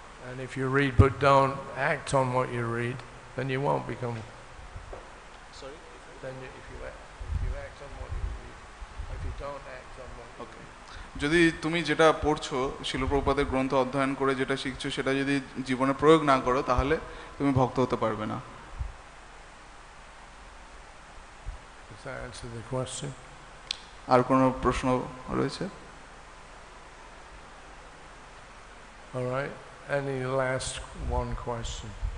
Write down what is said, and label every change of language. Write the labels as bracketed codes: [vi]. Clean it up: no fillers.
[en] And if you read but don't act on what you read, then you won't become. Sorry? Then if you act on what you read, if you don't act on what you read. [bn] যদি তুমি যেটা পড়ছো শিল প্রভুপাদের গ্রন্থ অধ্যয়ন করে যেটা শিখছো সেটা যদি জীবনে প্রয়োগ না করো তাহলে তুমি ভক্ত হতে পারবে না। [en] Does that answer the question? [bn] আর কোনো প্রশ্ন রয়েছে? [en] All right. Any last one question?